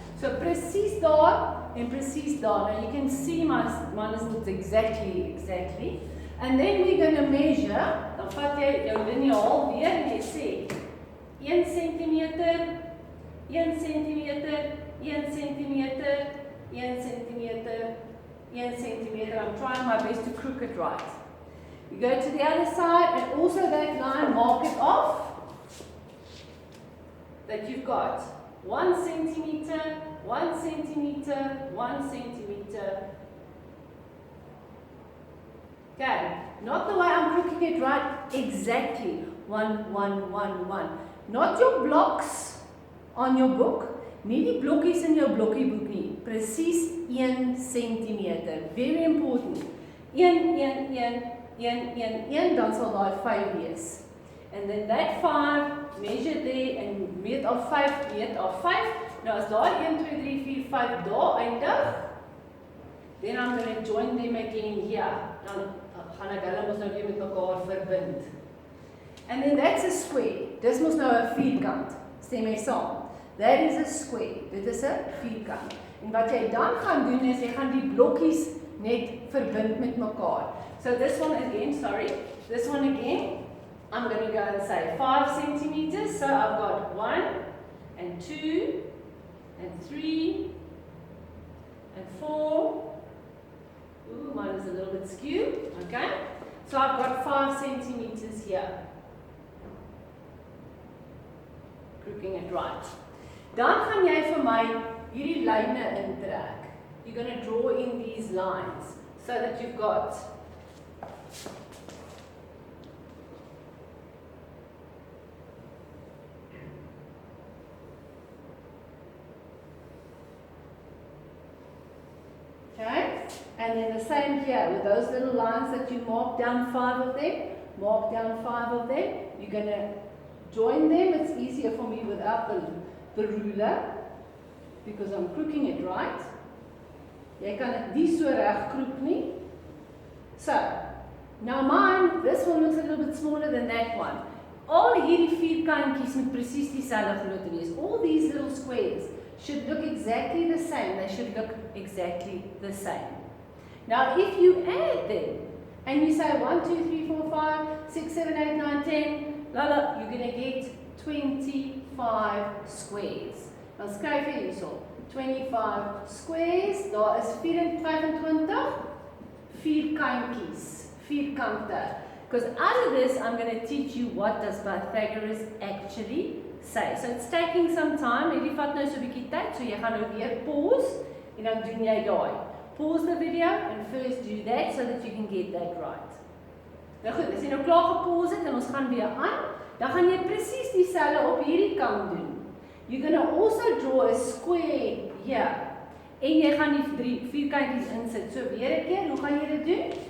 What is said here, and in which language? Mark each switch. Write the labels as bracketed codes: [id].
[af] So presies daar en presies daar. [en] Now you can see mine is not exactly. And then we're going to measure. [af] Dan vat jy jou liniaal weer en jy sê 1 centimeter, 1 centimeter, 1 centimeter, 1 centimeter, 1 centimeter. [en] I'm trying my best to crook it right. You go to the other side and also that line, mark it off that you've got. 1 centimeter, 1 centimeter, 1 centimeter. Okay, not the way I'm crooking it right, exactly. 1, 1, 1, 1. Not your blocks on your book. [af] Nie die blokkies in jou blokkieboek nie. Presies 1 centimeter. [en] Very important. [af] 1, 1, 1, 1, 1, 1, dan sal daai 5 wees. [en] And then that 5, measure there and [af] meet of 5, meet of 5. Nou as daai 1, 2, 3, 4, 5 daar eindig, [en] then I'm going to join them again here. [af] Dan gaan ek hulle mos nou weer met mekaar verbind. [en] And then that's a square. [af] Dis mos nou 'n vierkant. Stem mee saam. [en] That is a square. [af] Dit is 'n vierkant. En wat jy dan gaan doen is jy gaan die blokkies net verbind met mekaar. [en] So this one again, sorry. This one again, I'm going to go and say 5 centimeters. So I've got 1 and 2 and 3 and 4. Ooh, mine is a little bit skewed. Okay. So I've got 5 centimeters here. Grouping it right. [af] Dan gaan jy vir my hierdie lyne intrek. [en] You're going to draw in these lines so that you've got okay, and then the same here with those little lines that you mark down 5 of them, mark down 5 of them. You're going to join them. It's easier for me without the ruler because I'm crooking it right. [af] Jy kan dit nie so reg kroek nie. [en] So, now mine, this one looks a little bit smaller than that one. [af] Al hierdie vierkantjies moet presies dieselfde grootte wees. [en] All these little squares should look exactly the same. They should look exactly the same. Now, if you add them and you say 1, 2, 3, 4, 5, 6, 7, 8, 9, 10, you're going to get 25 squares. [af] Dan skryf jy hierso 25 squares. Daar is 25 vierkantjies, vierkante. [en] Because out of this, I'm going to teach you what does Pythagoras actually say. So it's taking some time. [af] Hierdie vat nou so 'n bietjie tyd, so jy gaan nou weer pause en dan doen jy daai. [en] Pause the video and first do that so that you can get that right. [af] Nou goed, as jy nou klaar gepause het en ons gaan weer aan, dan gaan jy presies dieselfde op hierdie kant doen. [en] You're going to also draw a square here. [af] En jy gaan die vierkantjies insit. So weer 'n keer, hoe gaan jy dit doen?